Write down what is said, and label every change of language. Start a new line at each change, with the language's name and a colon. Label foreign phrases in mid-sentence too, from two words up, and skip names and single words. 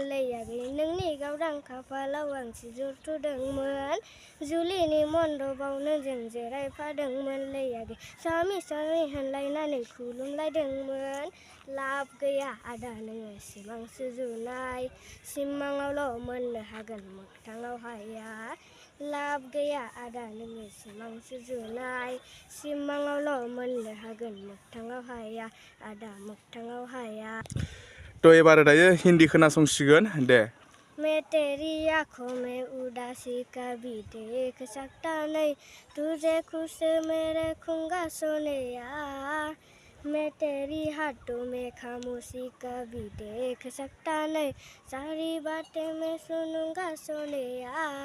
Bodo: लै आगै नोंनि गावदां खाफालाव आं सिजुर थुदोंमोन जुलिनि मन्दबावनो जों जिरायफादोंमोन लै आगै सामि सामि होनलायनानै खुलुमलायदोंमोन लाब गैया आदा नोङो सिमां सुजुनाय सिमाङावल' मोननो हागोन मोगथाङाव हाया लाब गैया आदा नोङो सिमां सुजुनाय सिमाङावल' मोननो हागोन मोगथाङाव हाया आदा मोगथाङाव हाया तो एबार दायो हिन्दी खोनासंसिगोन दे
Hindi: मैं तेरी आँखों में उदासी कभी देख सकता नहीं तुझे खुश में रखूंगा सोनिया मैं तेरी हाथों में खामोशी कभी देख सकता नहीं सारी बातें मैं सुनूंगा सोनिया